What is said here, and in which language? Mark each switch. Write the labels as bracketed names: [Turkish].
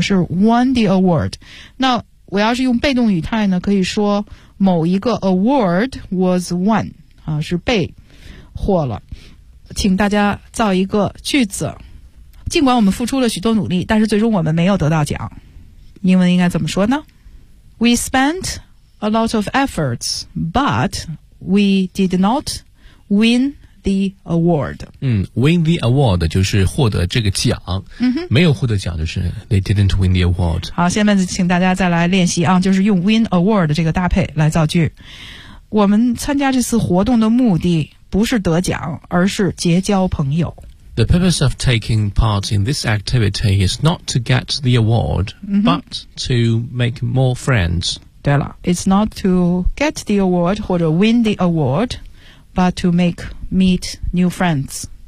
[Chinese] 是 [English] won the award。 [Chinese] 那我要是用被动语态呢，可以说某一个 [English] award was won [Chinese] 啊，是被获了。请大家造一个句子。尽管我们付出了许多努力，但是最终我们没有得到奖。英文应该怎么说呢？ [English] We spent a lot of efforts, but we did not win the award. Win the award [Chinese] 就是获得这个奖、 mm-hmm. 没有获得奖就是 [English] they didn't win the award. [Chinese] 好，下面请大家再来练习啊，就是用 [English] win award [Chinese] 这个搭配来造句。我们参加这次活动的目的不是得奖，而是结交朋友。 [English] The purpose of taking part in this activity is not to get the award,、 mm-hmm. but to make more friends. [Chinese] 对了 [English] it's not to get the award [Chinese] 或者 [English] win the award, but to make meet new friends.